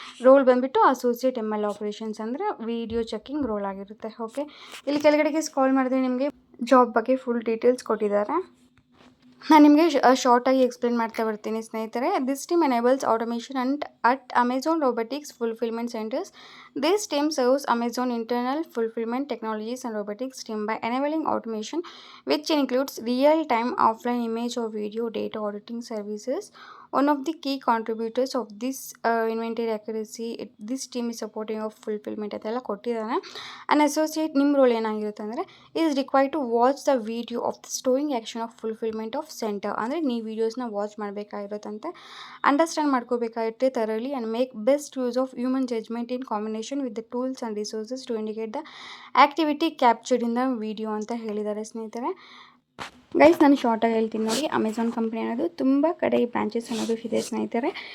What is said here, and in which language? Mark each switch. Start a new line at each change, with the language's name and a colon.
Kannada: Roll ಬಂದುಬಿಟ್ಟು associate ML operations ಅಂದರೆ video checking roll ಆಗಿರುತ್ತೆ. ಇಲ್ಲಿ ಕೆಳಗಡೆಗೆ ಸ್ಕ್ರಾಲ್ ಮಾಡಿದ್ರೆ ನಿಮಗೆ ಜಾಬ್ ಬಗ್ಗೆ ಫುಲ್ ಡೀಟೇಲ್ಸ್ ಕೊಟ್ಟಿದ್ದಾರೆ. ನಾನು ನಿಮಗೆ ಶಾರ್ಟಾಗಿ ಎಕ್ಸ್ಪ್ಲೇನ್ ಮಾಡ್ತಾ ಬರ್ತೀನಿ ಸ್ನೇಹಿತರೆ.
English: This team enables automation at Amazon robotics fulfilment centres. This team serves Amazon internal fulfillment technologies and robotics team by enabling automation, which includes real-time offline image or video data auditing services. One of the key contributors of this inventory accuracy, this team is supporting of fulfillment
Kannada: ಅದೆಲ್ಲ ಕೊಟ್ಟಿದ್ದಾನೆ.
English: An associate
Kannada: ನಿಮ್ಮ roll ಏನಾಗಿರುತ್ತೆ ಅಂದರೆ
English: is required to watch the video of the storing action of fulfillment of center.
Kannada: ಅಂದರೆ ನೀವು ವೀಡಿಯೋಸ್ನ watch ಮಾಡಬೇಕಾಗಿರುತ್ತಂತೆ, understand ಮಾಡ್ಕೋಬೇಕಾಗಿರುತ್ತೆ ಥರಲಿ,
English: and make best use of human judgement in combination with the tools and resources to indicate the activity captured in the video
Kannada: ಅಂತ ಹೇಳಿದ್ದಾರೆ ಸ್ನೇಹಿತರೆ. Guys, ನಾನು ಶಾರ್ಟಾಗಿ ಹೇಳ್ತೀನಿ ನೋಡಿ. Amazon company ಅನ್ನೋದು ತುಂಬ ಕಡೆ ಈ ಬ್ರಾಂಚಸ್ ಅನ್ನೋದು ಇದೆ ಸ್ನೇಹಿತರೆ.